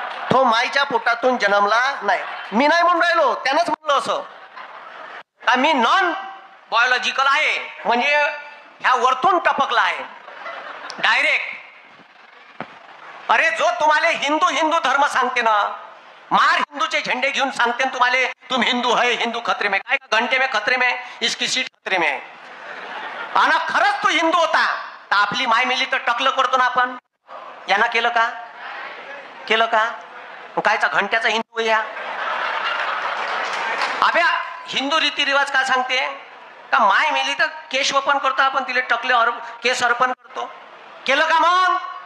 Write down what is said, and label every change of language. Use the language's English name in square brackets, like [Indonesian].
[Marathi] तो माईच्या पोटातून जन्मला नाही. मी नाही म्हणून राहिलो, त्यानंच म्हणलं असं का मी नॉन बायोलॉजिकल आहे, म्हणजे ह्या वरतून टपकला आहे डायरेक्ट. अरे जो तुम्हाला हिंदू हिंदू धर्म सांगते ना, मार हिंदूचे झेंडे घेऊन सांगते तुम्हाला [Hindi] तुम हिंदू है, हिंदू खतरे में. [Marathi] काय का [Hindi] घंटे में खतरे में, इसकी सीट खतरे में. [Marathi] आणि खरंच तो हिंदू होता तर आपली माय मिली तर टकलं करतो ना आपण. यांना केलं का? केलं का? कायचा घंट्याचा हिंदू या अभ्या हिंदू रीतिरिवाज का सांगते का माय मेली तर केश वपन करतो आपण, तिला टकले केस अर्पण करतो. केलं का मग?